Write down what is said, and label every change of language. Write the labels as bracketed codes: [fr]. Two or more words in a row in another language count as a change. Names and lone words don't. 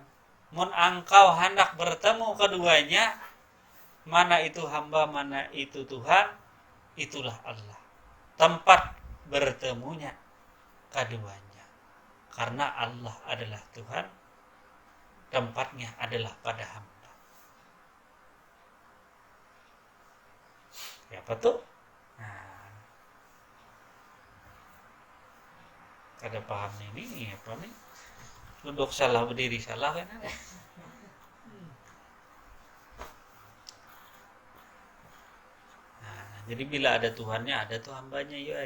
[bjn] Mun engkau hendak bertemu keduanya, mana itu hamba, mana itu Tuhan, itulah Allah. [id] Tempat bertemunya keduanya. Karena Allah adalah Tuhan, tempatnya adalah pada hamba. Ya betul? Nah, [bjn] kada paham ini apa nih? [id] Duduk salah berdiri salah kan ada. Nah, jadi bila ada Tuhannya ada tuh hambanya ya.